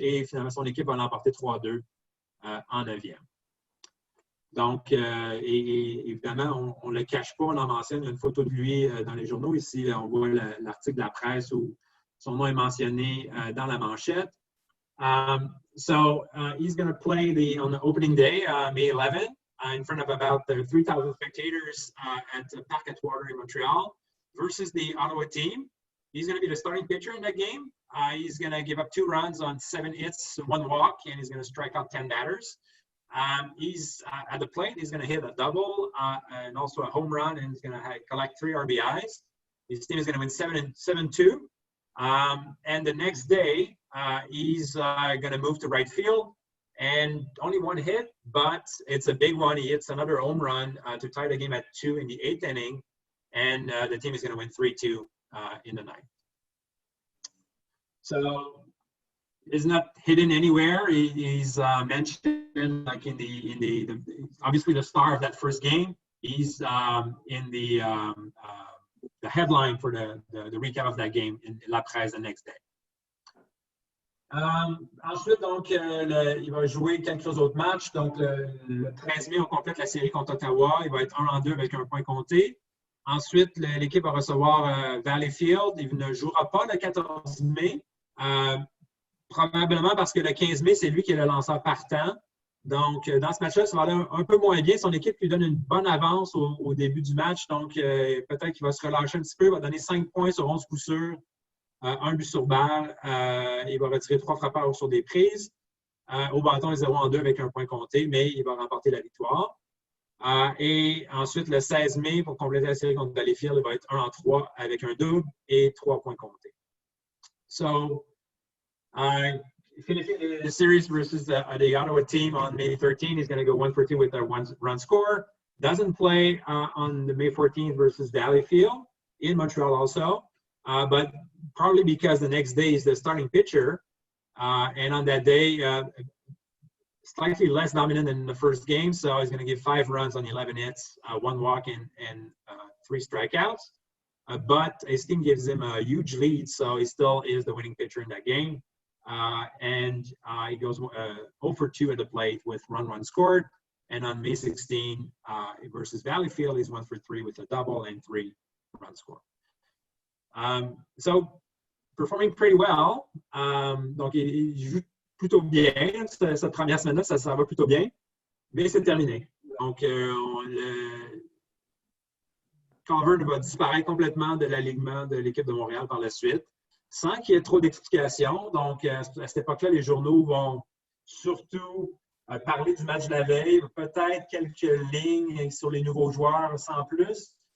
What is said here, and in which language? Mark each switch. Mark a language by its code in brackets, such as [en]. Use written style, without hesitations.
[fr] Et finalement, son équipe va l'emporter 3-2 en 9e. Donc, et évidemment, on ne le cache pas, on en mentionne. Il y a une photo de lui dans les journaux. Ici, on voit l'article de la presse où son nom est mentionné dans la manchette. [en] So he's going to play on the opening day, May 11, in front of about 3,000 spectators at Parc Atwater in Montreal versus the Ottawa team. He's going to be the starting pitcher in that game. He's going to give up 2 runs on 7 hits, 1 walk, and he's going to strike out 10 batters. He's at the plate. He's going to hit a double and also a home run, and he's going to collect 3 RBIs. His team is going to win 7-2. And the next day, he's going to move to right field, and only 1 hit, but it's a big one. He hits another home run to tie the game at 2 in the 8th inning, and the team is going to win 3-2 in the 9th. So he's not hidden anywhere. He's mentioned like in the obviously the star of that first game. He's in the headline for the recap of that game in La Presse the next day. [fr] Ensuite, donc, il va jouer quelques autres matchs. Donc, le 13 mai, on complète la série contre Ottawa. Il va être 1-2 avec un point compté. Ensuite, l'équipe va recevoir Valleyfield. Il ne jouera pas le 14 mai. Probablement parce que le 15 mai, c'est lui qui est le lanceur partant. Donc, dans ce match-là, ça va aller un peu moins bien. Son équipe lui donne une bonne avance au début du match. Donc, peut-être qu'il va se relâcher un petit peu. Il va donner 5 points sur 11 coups sûrs, 1 but sur balle. Il va retirer 3 frappeurs sur des prises. Au bâton, il est 0-2 avec un point compté, mais il va remporter la victoire. Et ensuite, le 16 mai, pour compléter la série contre Valleyfield, il va être 1-3 avec un double et 3 points comptés. [en] So, finishing the series versus the Ottawa team on May 13th, he's going to go 1-for-2 with a 1-run score. Doesn't play on the May 14th versus Valleyfield in Montreal also, but probably because the next day is the starting pitcher, and on that day, slightly less dominant than the first game, so he's going to give 5 runs on 11 hits, 1 walk and 3 strikeouts. But his team gives him a huge lead, so he still is the winning pitcher in that game. And he goes 0-for-2 at the plate with run scored. And on May 16 versus Valleyfield, he's 1-for-3 with a double and 3 runs scored. So performing pretty well. [fr] Donc il joue plutôt bien. Cette première semaine-là, ça va plutôt bien. Mais c'est terminé. Donc Culver va disparaître complètement de l'alignement de l'équipe de Montréal par la suite, sans qu'il y ait trop d'explications. Donc, à cette époque-là, les journaux vont surtout parler du match de la veille, peut-être quelques lignes sur les nouveaux joueurs sans plus.